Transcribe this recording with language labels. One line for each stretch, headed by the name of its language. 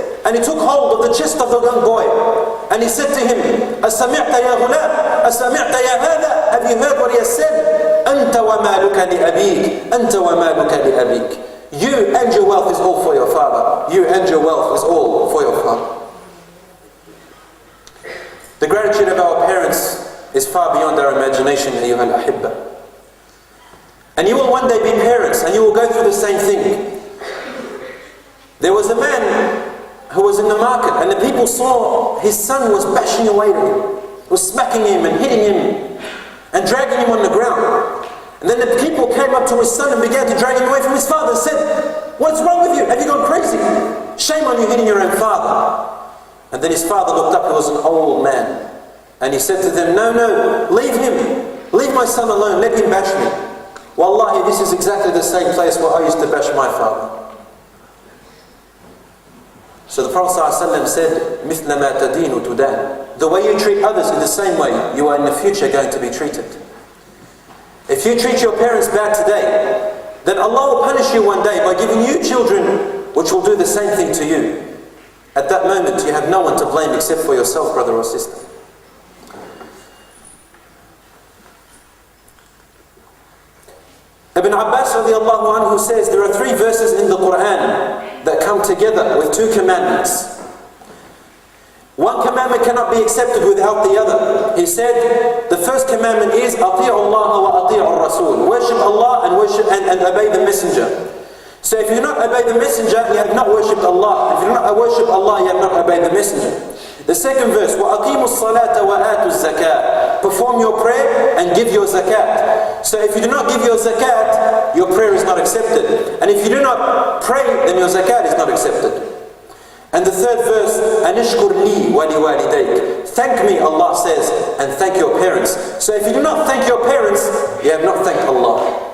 English: And he took hold of the chest of the young boy. And he said to him,
Arabic: أَسَمِعْتَ يَا غُلَامْ أَسَمِعْتَ يَا هَذَا.
English: Have you heard what he has said?
Arabic: أَنْتَ وَمَالُكَ لِأَبِيكَ أَنْتَ وَمَالُكَ لِأَبِيكَ.
English: You and your wealth is all for your father. You and your wealth is all for your father. The gratitude of our parents is far beyond our imagination,
Arabic: أيها الأحبة.
English: And you will one day be parents and you will go through the same thing. There was a man who was in the market and the people saw his son was bashing away to him, was smacking him and hitting him and dragging him on the ground. And then the people came up to his son and began to drag him away from his father and said, "What's wrong with you? Have you gone crazy? Shame on you hitting your own father." And then his father looked up, he was an old man. And he said to them, no, leave him. Leave my son alone, let him bash me. Wallahi, this is exactly the same place where I used to bash my father. So the Prophet ﷺ said,
Arabic: مِثْلَ مَا تَدِينُ تُدَانُ.
English: The way you treat others in the same way, you are in the future going to be treated. If you treat your parents bad today, then Allah will punish you one day by giving you children which will do the same thing to you. At that moment, you have no one to blame except for yourself, brother or sister. Ibn Abbas radiallahu anhu says there are 3 verses in the Quran that come together with 2 commandments. One commandment cannot be accepted without the other. He said the first commandment is
Arabic: أطيعوا الله وأطيعوا الرسول.
English: Worship Allah and obey the messenger. So if you do not obey the messenger, you have not worshipped Allah. If you do not worship Allah, you have not obeyed the messenger. The second verse,
Arabic: وَأَقِيمُوا الصَّلَاةَ وَآتُوا الزَّكَاةَ.
English: Perform your prayer and give your zakat. So if you do not give your zakat, your prayer is not accepted. And if you do not pray, then your zakat is not accepted. And the third verse,
Arabic: أَنِشْكُرْ لِي وَلِوَالِدَيْكَ.
English: Thank me, Allah says, and thank your parents. So if you do not thank your parents, you have not thanked Allah.